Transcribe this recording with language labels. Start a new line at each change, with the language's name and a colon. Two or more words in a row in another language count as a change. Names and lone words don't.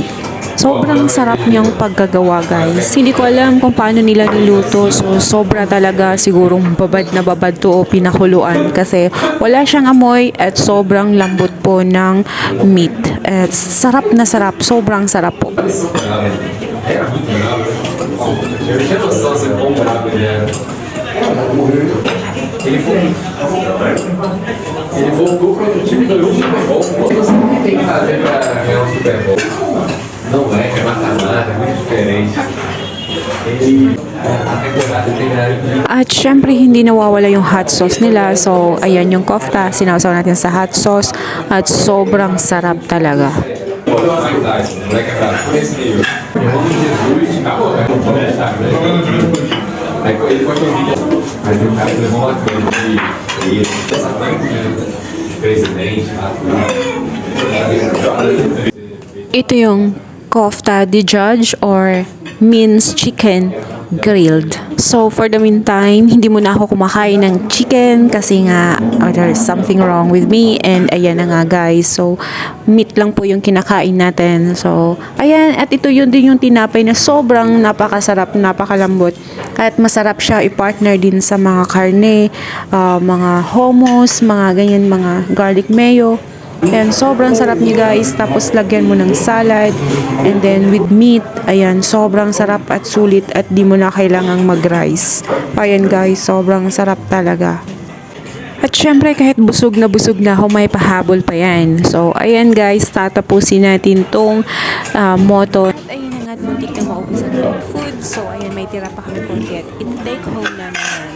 Filipino: Sobrang sarap niyang paggagawa guys. Hindi ko alam kung paano nila niluto. So sobra talaga, sigurong babad na babad to o pinakuluan kasi wala siyang amoy at sobrang lambot po ng meat. At sarap na sarap, sobrang sarap po.
Portuguese: Ele voltou para o time do último volta. Você tem que fazer para ganhar um Super Bowl. Não é mata-mata, é muito diferente.
Filipino: At syempre hindi nawawala yung
English: hot sauce
Filipino: nila. So ayan yung kofta, sinawsaw natin sa
English: hot sauce
Filipino: at sobrang sarap talaga.
Portuguese: Ele postou um vídeo. Aí o cara levou uma coisa de presidente,
Filipino: Ito yung kofta de judge or
English: minced chicken grilled. So, for the meantime,
Filipino: hindi muna ako kumakain ng chicken kasi nga
English: there's something wrong with me and
Filipino: ayan na nga guys. So, meat lang po yung kinakain natin. So, ayan. At ito yun din yung tinapay na sobrang napakasarap, napakalambot. At masarap siya i-partner din sa mga karne, mga hummus, mga ganyan, mga
English: garlic mayo.
Filipino: And sobrang sarap niya guys. Tapos lagyan mo ng salad.
English: And then with meat.
Filipino: Ayan, sobrang sarap at sulit at di mo na kailangang mag-rice. Ayan guys, sobrang sarap talaga. At syempre kahit busog na ako, may pahabol pa yan. So ayan guys, tatapusin natin tong moto. At ayun na nga, muntik na maubusan ng food. So ayan, may tira pa kami konti at iti-take home namin yan.